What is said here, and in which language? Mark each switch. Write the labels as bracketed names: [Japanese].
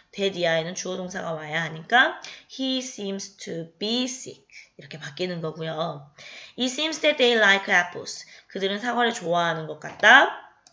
[Korean] that 이하에는 주어 동사가 와야 하니까 [English] he seems to be sick [Korean] 이렇게 바뀌는 거고요. [English] It seems that they like apples. [Korean] 그들은 사과를 좋아하는 것 같다.